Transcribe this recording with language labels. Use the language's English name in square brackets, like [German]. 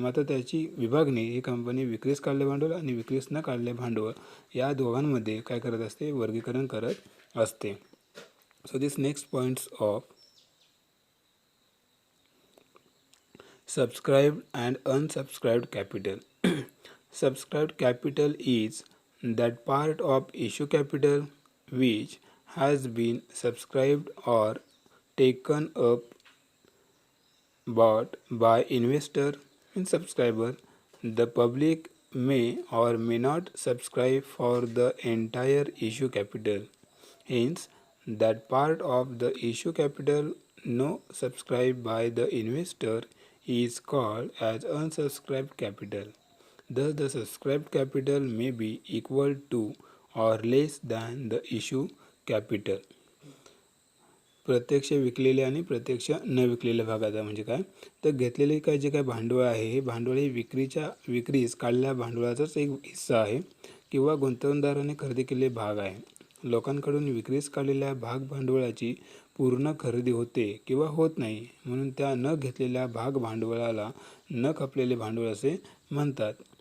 [Marathi] मात्र त्याची विभागणी ही कंपनी विक्रीस काढले भांडवल आणि विक्रीस न काढले भांडवल या दोघांमध्ये काय करत असते, वर्गीकरण करत असते. [English] So this next points of subscribed and unsubscribed capital. Subscribed capital is that part of issue capital which has been subscribed or taken up bought by investor and subscriber. The public may or may not subscribe for the entire issue capital. Hence, that part of the issue capital not subscribed by the investor is called as unsubscribed capital. Thus, the subscribed capital may be equal to or less than the issue capital. [Marathi] प्रत्यक्ष विकलेले आणि प्रत्यक्ष न विकलेल्या भागाचा म्हणजे काय, तर घेतलेले काय जे काय भांडवल आहे हे भांडवल हे विक्रीस काढलेल्या भांडवलाचाच एक हिस्सा आहे किंवा गुंतवणूकदाराने खरेदी केलेले भाग आहे. लोकांकडून विक्रीस काढलेल्या भाग भांडवलाची पूर्ण खरेदी होते किंवा होत नाही, म्हणून त्या न घेतलेल्या भाग भांडवलाला न खपलेले भांडवल असे म्हणतात.